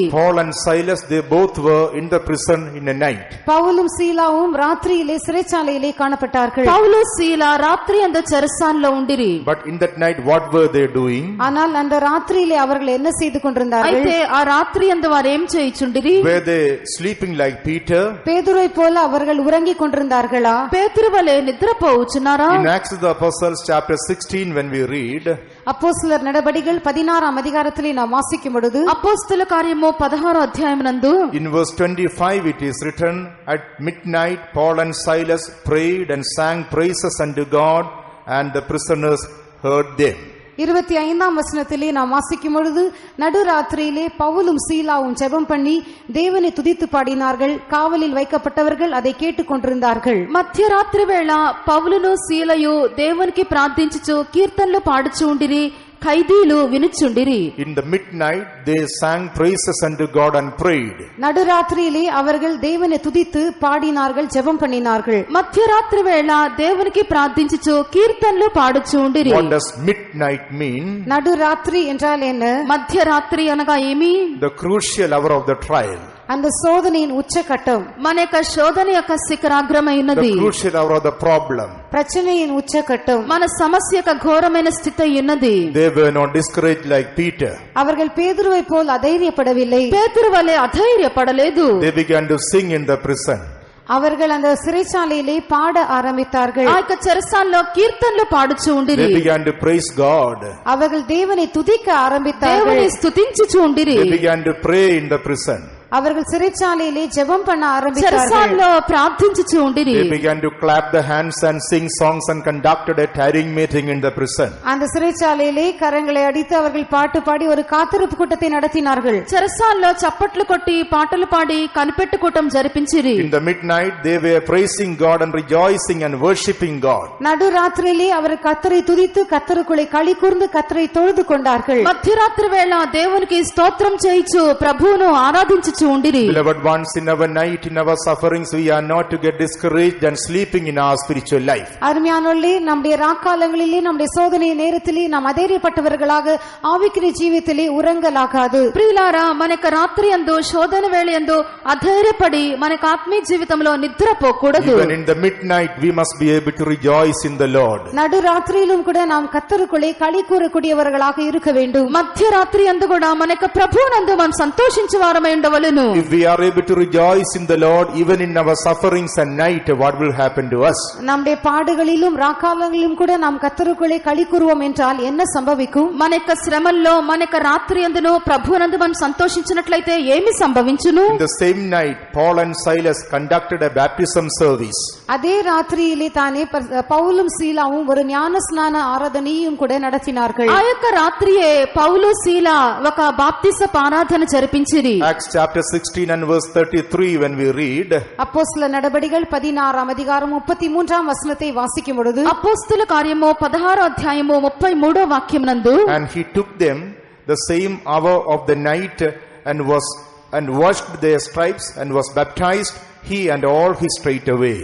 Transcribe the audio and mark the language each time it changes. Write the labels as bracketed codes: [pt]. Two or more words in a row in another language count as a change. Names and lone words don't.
[en] Paul and Silas, they both were in the prison in the night. [ta] பவுலும் சீலாவும் ராத்திரியிலே சிறைச்சாலையிலே காணப்பட்டார்கள். [te] పౌలు శీల రాత్రి యందు చెరసాల్లో ఉండిరి. [en] But in that night, what were they doing? [ta] ஆனால் அந்த ராத்திரியிலே அவர்கள் என்ன செய்து கொண்டிருந்தார்கள்? [te] అయితే ఆ రాత్రి యందు వారు ఏం చేయుచుండిరి? [en] Were they sleeping like Peter? [ta] பேதுருவை போல அவர்கள் உறங்கிக் கொண்டிருந்தார்களா? [te] పేతురు వలె నిద్రపోవచ్చున్నారా? [en] In Acts of the Apostles chapter 16 when we read, [ta] அப்போஸ்தலர் நடபடிகள் 16ஆம் அதிகாரத்திலே நாம் வாசிக்கும் பொழுது [te] అపోస్తల కార్యము 16వ అధ్యాయమునందు [en] in verse 25 it is written, at midnight Paul and Silas prayed and sang praises unto God, and the prisoners heard them. [ta] 25ஆம் வசனத்திலே நாம் வாசிக்கும் பொழுது நடுராத்திரியிலே பவுலும் சீலாவும் ஜெபம் பண்ணி தேவனை துதித்து பாடினார்கள். காவலில் வைக்கப்பட்டவர்கள் அதை கேட்டுக் கொண்டிருந்தார்கள். [te] మధ్యరాత్రి వేళ పౌలును శీలయు దేవునికి ప్రార్థించుచు కీర్తనలు పాడుచు ఉండిరి. ఖైదీలు వినుచుండిరి. [en] In the midnight they sang praises unto God and prayed. [ta] நடுராத்திரியிலே அவர்கள் தேவனை துதித்து பாடினார்கள், ஜெபம் பண்ணினார்கள். [te] మధ్యరాత్రి వేళ దేవునికి ప్రార్థించుచు కీర్తనలు పాడుచు ఉండిరి. [en] What does midnight mean? [ta] நடுராத்திரி என்றால் என்ன? [te] మధ్యరాత్రి అనగా ఏమి? [en] The crucial hour of the trial. [ta] அந்த சோதனையின் உச்சகட்டம். [te] మన యొక్క శోధన యొక్క శిఖరాగ్రమై ఉన్నది. [en] The crucial hour of the problem. [ta] பிரச்சனையின் உச்சகட்டம். [te] మన సమస్య యొక్క ఘోరమైన స్థితి ఉన్నది. [en] They were not discouraged like Peter. [ta] அவர்கள் பேதுருவை போல் అధైర్యపడவில்லை. [te] పేతురు వలె అధైర్యపడలేదు. [en] They began to sing in the prison. [ta] அவர்கள் அந்த சிறைச்சாலையிலே பாட ஆரம்பித்தார்கள். [te] ఆ యొక్క చెరసాల్లో కీర్తనలు పాడుచు ఉండిరి. [en] They began to praise God. [ta] அவர்கள் தேவனை துதிக்க ஆரம்பித்தார்கள். [te] దేవుని స్తుతించుచు ఉండిరి. [en] They began to pray in the prison. [ta] அவர்கள் சிறைச்சாலையிலே ஜெபம் பண்ண ஆரம்பித்தார்கள். [te] చెరసాల్లో ప్రార్థించుచు ఉండిరి. [en] They began to clap the hands and sing songs and conducted a tarrying meeting in the prison. [ta] அந்த சிறைச்சாலையிலே கரங்களை அடித்து அவர்கள் பாட்டு பாடி ஒரு காத்திருப்பு கூட்டத்தை நடத்தினார்கள். [te] చెరసాల్లో చప్పట్లు కొట్టి పాటలు పాడి కనిపెట్టు కూటం జరిపించిరి. [en] In the midnight they were praising God and rejoicing and worshiping God. [ta] நடுராத்திரியிலே அவர் கர்த்தரை துதித்து கர்த்தருக்குள்ளே களி கூர்ந்து கர்த்தரை தொழுது கொண்டார்கள். [te] మధ్యరాత్రి వేళ దేవునికి స్తోత్రం చేయిచు ప్రభువును ఆరాధించుచు ఉండిరి. [en] Beloved ones, in our night, in our sufferings, we are not to get discouraged and sleeping in our spiritual life. [ta] அருமையானோர்களே, நம்முடைய ராக்காலங்களிலே நம்முடைய சோதனை நேரத்திலே நாம் அதைரியப்பட்டவர்களாக ஆவிக்குரிய ஜீவிதத்திலே உறங்கலாகாது. [te] ప్రియులారా, మన యొక్క రాత్రి యందు శోధన వేళ యందు అధైర్యపడి మన యొక్క ఆత్మీయ జీవితంలో నిద్రపోకూడదు. [en] Even in the midnight we must be able to rejoice in the Lord. [ta] நடுராத்திரியிலும் கூட நாம் கர்த்தருக்குள்ளே களி கூறக்கூடியவர்களாக இருக்க வேண்டும். [te] మధ్యరాత్రి యందు కూడా మన యొక్క ప్రభువునందు మనం సంతోషించు వారమై ఉండవలెను. [en] If we are able to rejoice in the Lord even in our sufferings and night, what will happen to us? [ta] நம்முடைய பாடுகளிலும் ராக்காலங்களிலும் கூட நாம் கர்த்தருக்குள்ளே களி கூறுவோம் என்றால் என்ன சம்பவிக்கும்? [te] మన యొక్క శ్రమల్లో మన యొక్క రాత్రి యందును ప్రభువునందు మనం సంతోషించినట్లయితే ఏమి సంభవించును? [en] In the same night, Paul and Silas conducted a baptism service. [ta] அதே ராத்திரியிலே தானே பவுலும் சீலாவும் ஒரு ஞான ஸ்நான ஆராதனையும் கூட நடத்தினார்கள். [te] ఆ యొక్క రాత్రియే పౌలు శీల ఒక బాప్తిస ఆరాధన జరిపించిరి. [en] Acts chapter 16 and verse 33 when we read, [ta] அப்போஸ்தல நடபடிகள் 16ஆம் அதிகாரம் 33ஆம் வசனத்தை வாசிக்கும் பொழுது [te] అపోస్తల కార్యము 16వ అధ్యాయము 33వ వాక్యం నందు, [en] and he took them the same hour of the night and washed their stripes and was baptized, he and all his straightway.